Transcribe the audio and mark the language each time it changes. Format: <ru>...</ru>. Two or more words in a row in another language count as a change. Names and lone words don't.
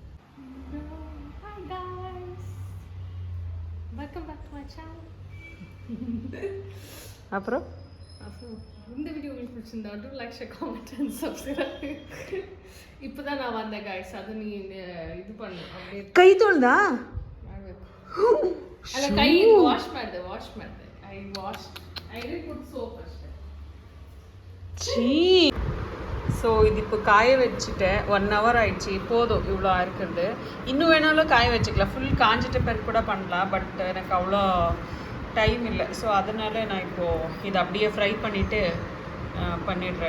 <en>Welcome back to my channel.</en> <ta>அப்புறம் இந்த வீடியோ உங்களுக்கு பிடிச்சிருந்தா</ta> <en>do like, share, comment and subscribe.</en> <ta>இப்போதான் நான் வந்தேன் கைஸ், அது நீ இது பண்ணு. அப்படியே</ta> <kn>ಕೈ ತೊಳ್ದ ಅಲ್ಲ, ಕೈ ವಾಶ್ ಮಾಡಿದೆ.</kn> <en>I did put soap</en> <kn>ಅಷ್ಟೇ.</kn> <ta>ஸோ இது இப்போ காய வச்சுட்டேன். 1 hour ஆயிடுச்சு. போதும், இவ்வளோ இருக்கிறது. இன்னும் வேணாலும் காய வச்சுக்கலாம், ஃபுல் காஞ்சிட்ட பிறகு கூட பண்ணலாம். பட் எனக்கு அவ்வளோ டைம் இல்லை. ஸோ அதனால நான் இப்போது இதை அப்படியே ஃப்ரை பண்ணிவிட்டு பண்ணிடுறேன்.</ta>